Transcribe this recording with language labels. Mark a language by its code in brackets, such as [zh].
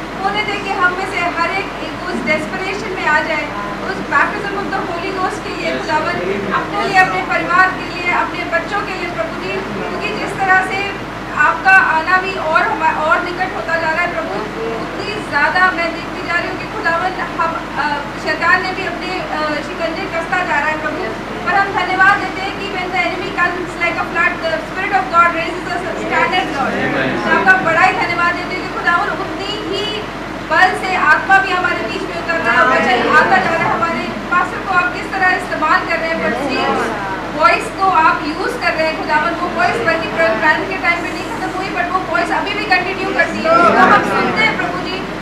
[hi] होने दें कि हम में से हर एक उस डेस्परेशन में आ जाए, उस [en] baptism of the Holy Ghost [hi] के लिए खुदावन, अपने लिए, अपने परिवार के लिए, अपने बच्चों के लिए प्रभु जी। क्योंकि जिस तरह से आपका आना भी और निकट होता जा रहा है प्रभु, उतनी ज़्यादा मैं देखती जा रही हूँ कि खुदावन हम शैतान ने भी अपने शिकंजे कसता जा रहा है प्रभु। पर हम धन्यवाद देते हैं कि [en] when the enemy comes like a flood, the spirit of God raises us a standard Lord। [hi] तो आपका बड़ा ही धन्यवाद देते हैं कि खुदावन उतनी ही बल से आत्मा भी हमारे बीच में उतर रहा है, वचन आता जा रहा है। हमारे पास्टर को आप किस तरह इस्तेमाल कर रहे हैं, पर वॉइस को आप यूज़ कर रहे हैं खुदावन। वो वॉइस बल्कि प्लान के टाइम में नहीं खत्म हुई, बट वो वॉइस अभी भी कंटिन्यू करती है, तो हम सुनते हैं प्रभु जी।